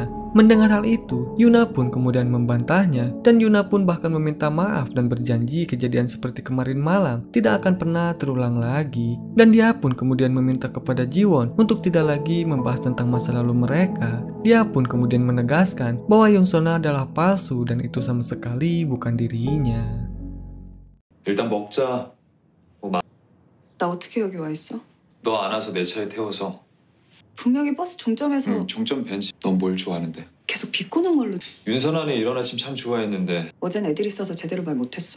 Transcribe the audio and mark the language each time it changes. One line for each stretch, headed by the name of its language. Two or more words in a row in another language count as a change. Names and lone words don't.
Indonesian: Mendengar hal itu, Yuna pun kemudian membantahnya dan Yuna pun bahkan meminta maaf dan berjanji kejadian seperti kemarin malam tidak akan pernah terulang lagi. Dan dia pun kemudian meminta kepada Jiwon untuk tidak lagi membahas tentang masa lalu mereka. Dia pun kemudian menegaskan bahwa Yunsona adalah palsu dan itu sama sekali bukan dirinya.
Korean: 일단 먹자. 나 어떻게 여기 와 있어? 너 안 와서 내 차에 태워서. 분명히 버스 종점에서 종점 벤치. 넌 뭘 좋아하는데? 계속 비꼬는 걸로. 윤선아는 이런 아침 참 좋아했는데. 어젠 애들이 있어서 제대로 말 못했어.